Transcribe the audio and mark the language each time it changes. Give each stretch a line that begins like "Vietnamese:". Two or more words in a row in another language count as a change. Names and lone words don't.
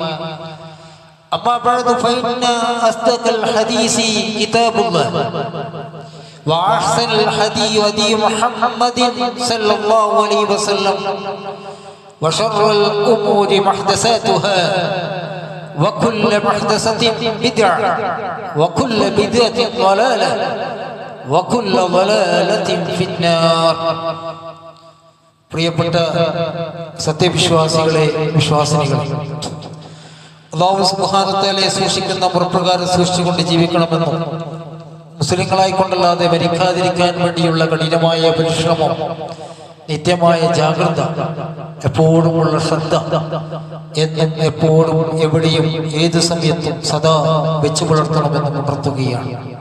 Arabic: أما بعد فإن أصدق الحديث كتاب الله وأحسن الهدي هدي محمد صلى الله عليه وسلم وشر الأمور محدثاتها وكل محدثة بدعة وكل بدعة ضلالة وكل ضلالة في النار.
Malayalam: പ്രിയപ്പെട്ട സത്യവിശ്വാസികളെ, വിശ്വാസിനികളെ,
Arabic: الله سبحانه وتعالى
Malayalam: സൂക്ഷിക്കുന്ന പ്രകാരം സൂക്ഷിച്ചുകൊണ്ട് ജീവിക്കണമെന്നും മുസ്ലിങ്ങളായിക്കൊണ്ടല്ലാതെ മരിക്കാതിരിക്കാൻ വേണ്ടിയുള്ള കഠിനമായ പരിശ്രമം, നിത്യമായ ജാഗ്രത, എപ്പോഴുമുള്ള ശ്രദ്ധ എന്നും എപ്പോഴും എവിടെയും ഏത് സമയത്തും സദാ വെച്ചു പുലർത്തണമെന്ന് ഉണർത്തുകയാണ്.